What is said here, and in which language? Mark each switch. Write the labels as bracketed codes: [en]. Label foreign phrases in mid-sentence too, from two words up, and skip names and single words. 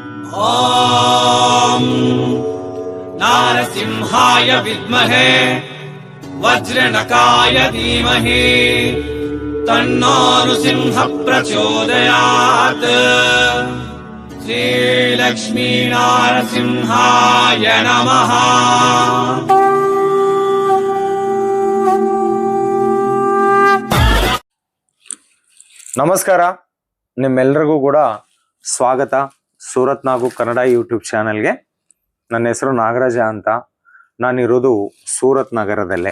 [sa] ॐ नारसिंहाय विद्महे वज्रनकाय धीमहि तन्नो नृसिंह प्रचोदयात्। श्रीलक्ष्मी नारसिंहाय नमः। [kn] ನಮಸ್ಕಾರ, ನಿಮ್ಮೆಲ್ಲರಿಗೂ ಕೂಡ ಸ್ವಾಗತ ಸೂರತ್ ನಾಗು ಕನ್ನಡ ಯೂಟ್ಯೂಬ್ ಚಾನೆಲ್ಗೆ. ನನ್ನ ಹೆಸರು ನಾಗರಾಜ ಅಂತ. ನಾನಿರೋದು ಸೂರತ್ ನಗರದಲ್ಲೇ.